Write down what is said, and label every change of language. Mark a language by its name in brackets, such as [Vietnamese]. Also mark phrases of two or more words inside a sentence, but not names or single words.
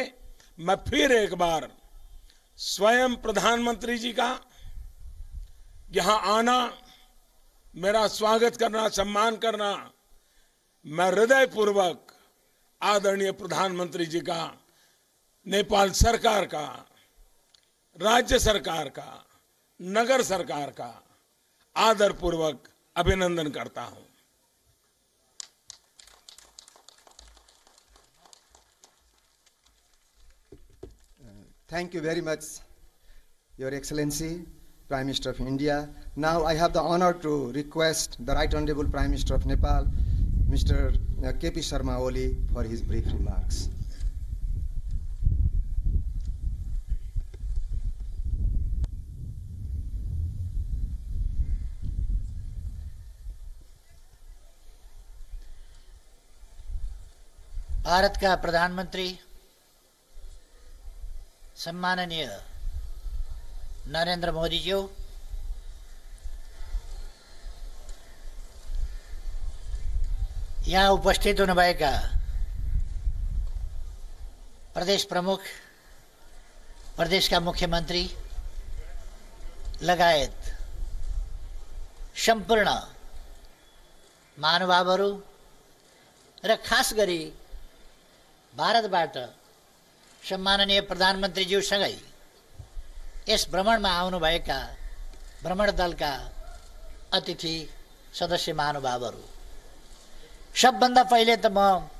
[Hindi] मैं फिर एक बार स्वयं प्रधानमंत्री जी का यहां आना, मेरा स्वागत करना, सम्मान करना, मैं हृदयपूर्वक आदरणीय प्रधानमंत्री जी का, नेपाल सरकार का, राज्य सरकार का, नगर सरकार का आदरपूर्वक अभिनंदन करता हूं। [English] Thank you very much, Your Excellency, Prime Minister of India. Now I have the honor to request the Right Honorable Prime Minister of Nepal, Mr. K.P. Sharma Oli, for his brief remarks. [Nepali] भारत का प्रधानमंत्री सम्माननीय नरेंद्र मोदी जी, यहाँ उपस्थित हुनुभएका प्रदेश प्रमुख, प्रदेश का मुख्यमंत्री लगायत सम्पूर्ण महानुभावहरू र खास गरी भारतबाट सम्माननीय प्रधानमन्त्रीज्यूसँगै यस भ्रमणमा आउनुभएका भ्रमण दलका अतिथि सदस्य महानुभावहरू, सबभन्दा पहिले त म